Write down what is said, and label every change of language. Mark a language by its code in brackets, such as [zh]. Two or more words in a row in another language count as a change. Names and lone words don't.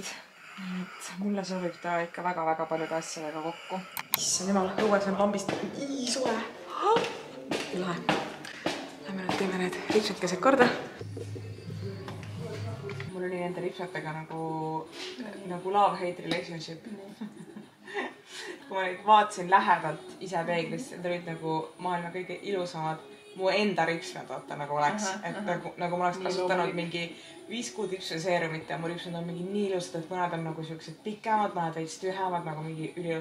[et] Et mulle sobib ta ikka väga-väga paljude asjadega kokku. Issand jumal, õues on lambist nii suve. Üle. Lähme nüüd teeme need ripsatkesed korda. Mul oli nende ripsatega nagu [en] love-hate relationship. [et] Kui ma neid vaatasin lähedalt ise peeglist, need olid nagu maailma kõige ilusamad mu enda ripsmed vaata nagu oleks, et nagu ma oleks kasutanud mingi 5 kuud ripsseerumit ja mu ripsmed on mingi nii ilusad, et mõned on nagu siuksed pikemad, mõned veits tühemad, nagu mingi üliilus.